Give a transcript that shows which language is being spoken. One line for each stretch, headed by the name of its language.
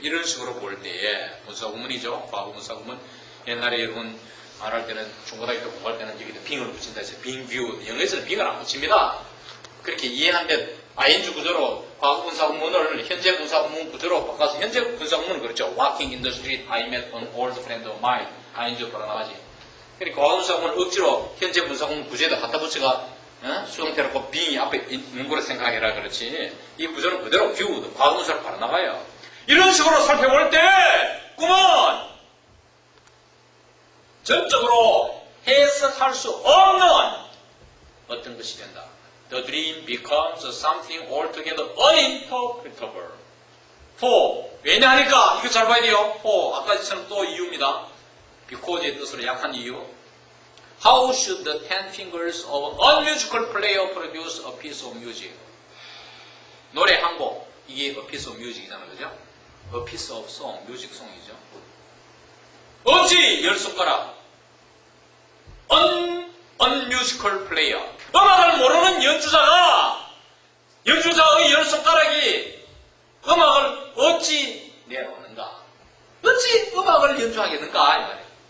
Korean: 이런 식으로 볼 때에 문사구문이죠. 과거 문사구문. 옛날에 여러분 말할 때는 중고등학교 공부할 때는 여기다 빙을 붙인다 해서
English: being viewed.
Korean: 영어에서는 빙을 안 붙입니다. 그렇게 이해하는데 ing 구조로 과거 분사 구문을 현재 분사 구문 구조로 바꿔서 현재 분사 구문은 그렇죠.
English: Walking in the street, I met an old friend of mine.
Korean: ing 바로 나가지. 그러니까 과거 분사 구문을 억지로 현재 분사 구문 구조에다 갖다 붙여가 수동태로 being이 앞에 있는 거로 생각해라 그렇지. 이 구조는 그대로 view, 과거 분사로 바로 나가요. 이런 식으로 살펴볼 때 꿈은 전적으로 해석할 수 없는 어떤 것이 된다.
English: The dream becomes something altogether uninterpretable.
Korean: For, 왜냐하니까 이거 잘 봐야 돼요. For, 아까처럼 또 이유입니다. Because의 뜻으로 약한 이유.
English: How should the 10 fingers of an unmusical player produce a piece of music?
Korean: 노래 한 곡, 이게
English: a piece of music
Korean: 이잖아요, 그죠?
English: A piece of song, 뮤직 송이죠.
Korean: 어찌 열 손가락
English: unmusical player,
Korean: 음악을 모르는 연주자의 열 손가락이 음악을 어찌 내놓는가? 어찌 음악을 연주하겠는가? 이 말이에요.